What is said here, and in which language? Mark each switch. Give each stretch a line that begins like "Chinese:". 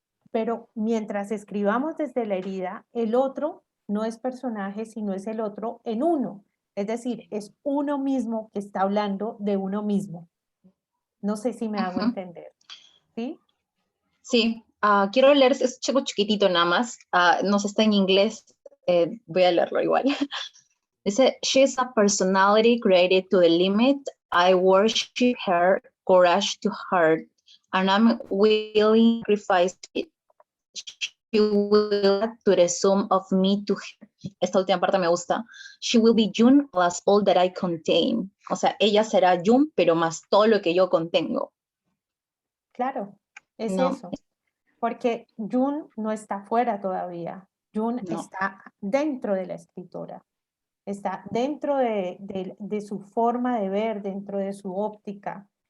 Spanish: Pero mientras escribamos desde la herida, el otro no es personaje, sino es el otro en uno. Es decir, es uno mismo que está hablando de uno mismo. No sé si me hago entender. ¿Sí? Sí, quiero leer, es chico chiquitito nada más, no sé, está en inglés, voy a leerlo igual. Dice,
English: she's a personality created to the limit. I worship her courage to her, and I'm willing to sacrifice it. She will add to the sum of me to her.
Spanish: Esta última parte me gusta.
English: She will be June plus all that I contain.
Spanish: O sea, ella será June, pero más todo lo que yo contengo. Claro, es No, eso. Porque Jun no está fuera todavía. Jun no. está dentro de la escritora. Está dentro de su forma de ver, dentro de su óptica.